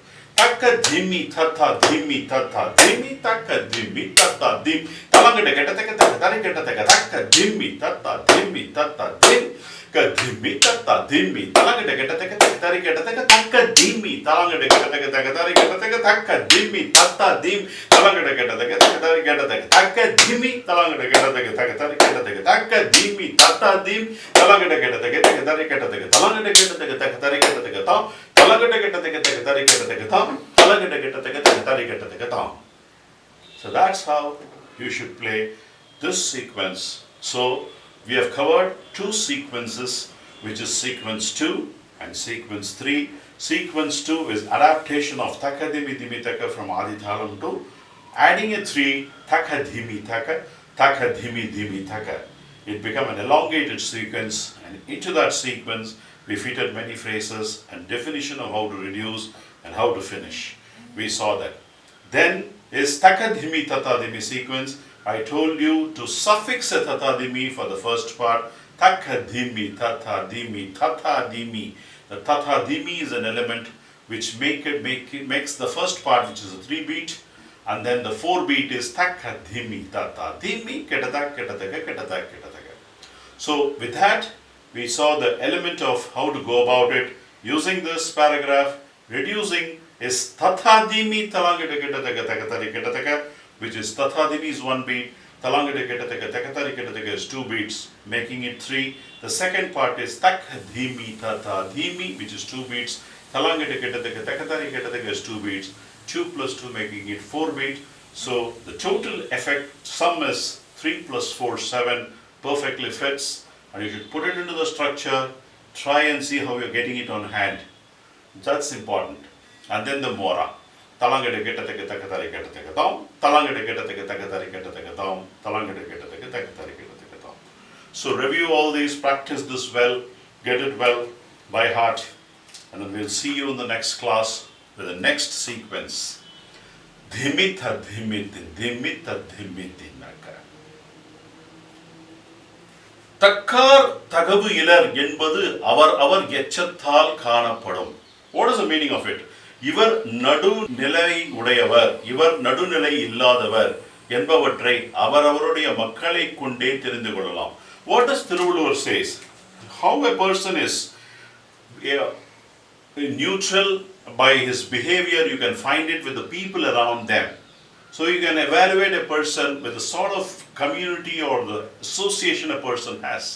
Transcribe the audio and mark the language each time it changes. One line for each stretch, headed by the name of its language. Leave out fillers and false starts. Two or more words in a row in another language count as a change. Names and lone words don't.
English: Taka dhimmi tata dhimmi tata dhimmi taka dhimmi tata dim talangada geta taka taka tari geta taka taka dhimmi tata dhimmi tata dim ka dhimmi tata dhimmi talangada geta taka taka tari geta taka taka dhimmi talangada geta taka taka tari geta taka taka dhimmi tata dim talangada geta taka taka tari geta taka taka dhimmi talangada geta taka taka tari geta taka taka dhimmi tata dim talangada geta taka taka tari geta taka talangada geta taka taka tari geta taka ta talangada geta taka taka tari geta taka ta. So that's how you should play this sequence. So we have covered 2 sequences, which is sequence 2 and sequence 3. Sequence 2 is adaptation of taka dhimi dhimi taka from Adi Talam to adding a 3 taka dhimi taka, taka dhimi dhimi taka. It became an elongated sequence, and into that sequence we fitted many phrases and definition of how to reduce and how to finish. We saw that. Then is taka dhimi tata dhimi sequence. I told you to suffix a tata dhimi for the first part. Taka dhimi tata dhimi tata dhimi. The tata dhimi is an element which makes the first part, which is a 3 beat, and then the 4 beat is taka dhimi tata dhimi ketata ketataga ketata ketataga. So with that, we saw the element of how to go about it using this paragraph. Reducing is tatha dhimi talangada ketataga takatari ketataga, which is tatha dhimi is 1 beat, talangada ketataga takatari ketataga is 2 beats, making it 3. The second part is tak dhimi tata dhimi, which is 2 beats, talangada ketataga takatari ketataga is 2 beats, 2 plus 2 making it 4 beat. So the total effect sum is 3 plus 4 7, perfectly fits, and you should put it into the structure, try and see how you're getting it on hand. That's important. And then the mora. Talangada ketataga takatari ketataga dam, talangada ketataga takatari ketataga dam, talangada ketataga takatari ketataga dam. So review all these, practice this well, get it well by heart, and then we'll see you in the next class with the next sequence. Dhimitha dhimitin, dhimitha dhimitin naka.
Tamil: தக்கார் தகவிலர் என்பது அவர் எச்சத்தால் காணப்படும்.
English: What is the meaning of it?
Tamil: இவர் நடுநிலை உடையவர், இவர் நடுநிலை இல்லாதவர் என்பவற்றை அவரவருடைய மக்களை கொண்டே தெரிந்து கொள்ளலாம்.
English: What does Tiruvallur says? How a person is neutral by his behavior, you can find it with the people around them. So you can evaluate a person with the sort of community or the association a person has.